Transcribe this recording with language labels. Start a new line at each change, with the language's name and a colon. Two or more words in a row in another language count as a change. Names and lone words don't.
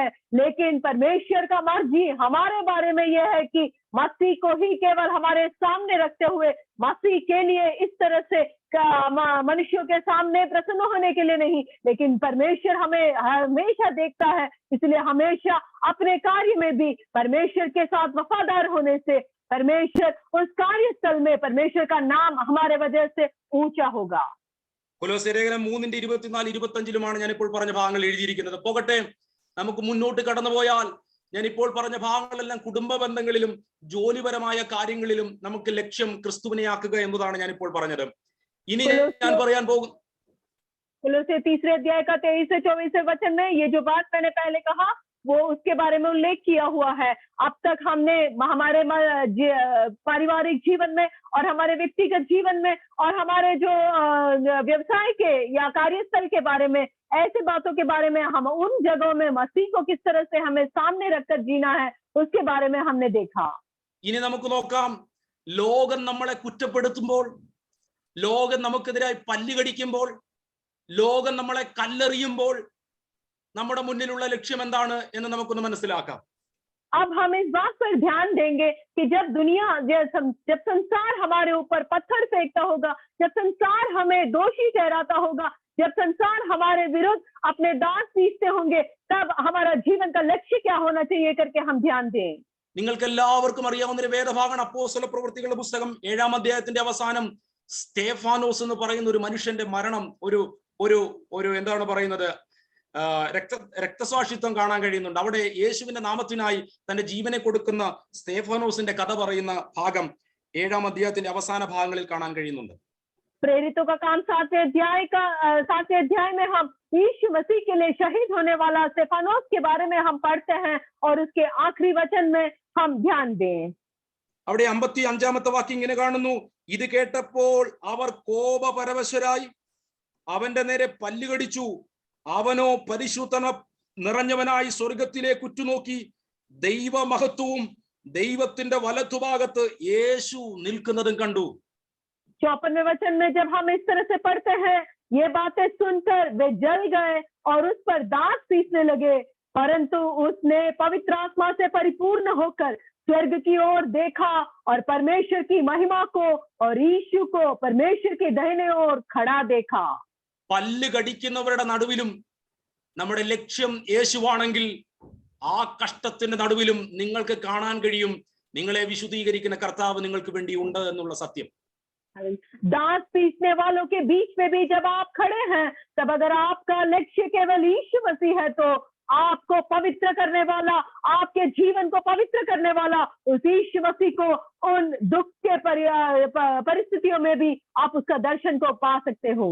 Hindi: लेकिन परमेश्वर का मर्जी हमारे बारे में यह है कि मसीह को ही केवल हमारे सामने रखते हुए, मसीह के लिए इस तरह से मनुष्यों के सामने प्रसन्न होने के लिए नहीं, लेकिन परमेश्वर हमें हमेशा देखता है, इसलिए हमेशा अपने कार्य में भी परमेश्वर के साथ वफादार होने से परमेश्वर उस कार्यस्थल में परमेश्वर का नाम हमारे वजह से ऊंचा होगा।
Malayalam: കൊലോസ്യ ലേഖനം 3:24-25 ഞാൻ ഇപ്പോൾ പറഞ്ഞ ഭാഗങ്ങൾ എഴുതിയിരിക്കുന്നത്. പോകട്ടെ, നമുക്ക് മുന്നോട്ട് കടന്നുപോയാൽ ഞാൻ ഇപ്പോൾ പറഞ്ഞ ഭാഗങ്ങളെല്ലാം കുടുംബ ബന്ധങ്ങളിലും ജോലിപരമായ കാര്യങ്ങളിലും നമുക്ക് ലക്ഷ്യം ക്രിസ്തുവിനെയാക്കുക എന്നതാണ് ഞാൻ ഇപ്പോൾ പറഞ്ഞത്. ഇനി ഞാൻ പറയാൻ പോകും
Hindi: कोलोसे 3 अध्याय का 23-24 वचन में ये जो बात मैंने पहले कहा वो उसके बारे में उल्लेख किया हुआ है। अब तक हमने हमारे पारिवारिक जीवन में और हमारे व्यक्तिगत जीवन में और हमारे जो व्यवसाय के या कार्यस्थल के बारे में, ऐसे बातों के बारे में, हम उन जगहों में मसीह को किस तरह से हमें सामने रखकर जीना है उसके बारे में हमने देखा।
Malayalam: ഇനി നമുക്ക് നോക്കാം, ലോകം നമ്മളെ കുറ്റപ്പെടുത്തുമ്പോൾ, ലോകം നമുക്കെതിരായി പല്ലുകടിക്കുമ്പോൾ, ലോകം നമ്മളെ കല്ലെറിയുമ്പോൾ നമ്മുടെ മുന്നിലുള്ള ലക്ഷ്യം എന്താണ് എന്ന് നമുക്കൊന്ന് മനസ്സിലാക്കാം.
Hindi: अब हम इस बात पर ध्यान देंगे कि जब संसार हमारे ऊपर पत्थर फेंकता होगा, जब संसार हमें दोषी ठहराता होगा, जब संसार हमारे विरुद्ध अपने दांत पीसते होंगे, तब हमारा जीवन का लक्ष्य क्या होना चाहिए करके हम ध्यान दें।
Malayalam: നിങ്ങൾക്ക് എല്ലാവർക്കും അറിയാവുന്ന ഒരു വേദഭാഗമാണ് അപ്പോസ്തല പ്രവൃത്തികളുടെ പുസ്തകം 7-ാം അധ്യായത്തിന്റെ അവസാനം സ്തേഫാനോസ് എന്ന് പറയുന്ന ഒരു മനുഷ്യന്റെ മരണം, ഒരു ഒരു ഒരു എന്താണ് പറയുന്നത്, രക്തസാക്ഷിത്വം കാണാൻ കഴിയുന്നുണ്ട്. അവിടെ യേശുവിന്റെ നാമത്തിനായി തന്റെ ജീവനെ കൊടുക്കുന്ന സ്തേഫാനോസിന്റെ കഥ പറയുന്ന ഭാഗം 7-ാം അധ്യായത്തിന്റെ അവസാന ഭാഗങ്ങളിൽ കാണാൻ കഴിയുന്നുണ്ട്.
Hindi: प्रेरितों का काम 7वें अध्याय में हम यीशु मसीह के लिए शहीद होने वाला स्तेफानोस के बारे में हम पढ़ते हैं और उसके आखिरी वचन में हम ध्यान दें.
Malayalam: അവിടെ 55-ാമത്തെ വാക്യം ഇങ്ങനെ കാണുന്നു, ഇത് കേട്ടപ്പോൾ അവർ കോപപരവശരായി അവന്റെ നേരെ പല്ലുകടിച്ചു. അവനോ പരിശുദ്ധന നിറഞ്ഞവനായി സ്വർഗത്തിലേക്ക് ഉറ്റുനോക്കി ദൈവമഹത്വവും ദൈവത്തിന്റെ വലത്തുഭാഗത്ത് യേശു നിൽക്കുന്നതും കണ്ടു.
Hindi: 54वें वचन में जब हम इस तरह से पढ़ते हैं, ये बातें सुनकर वे जल गए और उस पर दांत पीसने लगे, परंतु उसने पवित्र आत्मा से परिपूर्ण होकर स्वर्ग की ओर देखा और परमेश्वर की महिमा को और यीशु को परमेश्वर के दाहिने ओर खड़ा देखा.
Malayalam: പല്ല് കടിക്കുന്നവരുടെ നടുവിലും നമ്മുടെ ലക്ഷ്യം യേശുവാണെങ്കിൽ ആ കഷ്ടത്തിന്റെ നടുവിലും നിങ്ങൾക്ക് കാണാൻ കഴിയും നിങ്ങളെ വിശുദ്ധീകരിക്കുന്ന കർത്താവ് നിങ്ങൾക്ക് വേണ്ടി ഉണ്ട് എന്നുള്ള സത്യം.
Hindi: दांत पीसने वालों के बीच में भी जब आप खड़े हैं, तब अगर आपका लक्ष्य केवल यीशु मसीह है तो आपको पवित्र करने वाला, आपके जीवन को पवित्र करने वाला उस यीशु मसीह को उन दुख के परिस्थितियों में भी आप उसका दर्शन को पा सकते हो.